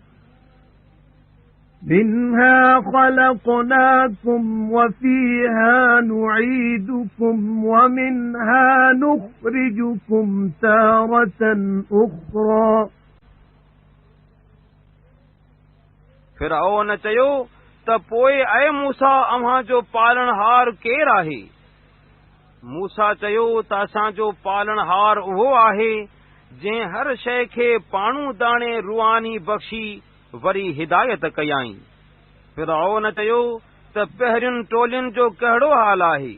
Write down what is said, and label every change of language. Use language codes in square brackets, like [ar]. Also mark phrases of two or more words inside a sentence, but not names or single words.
[ar] مِنْهَا خَلَقْنَاكُمْ وَفِيهَا نُعِيدُكُمْ وَمِنْهَا نُخْرِجُكُمْ تَارَةً أُخْرَىٰ [sd] फ़िरऔन चयो त पोइ ऐ मूसा अव्हां जो पालणहार केरु आहे? मूसा चयो त असांजो पालणहार उहो आहे जंहिं हर शइ खे पाणू दाणे रुआनी बख़्शी वरी हिदायत कयाई। फ़िरऔन चयो त पहिरियुनि टोलियुनि जो कहिड़ो हाल आहे?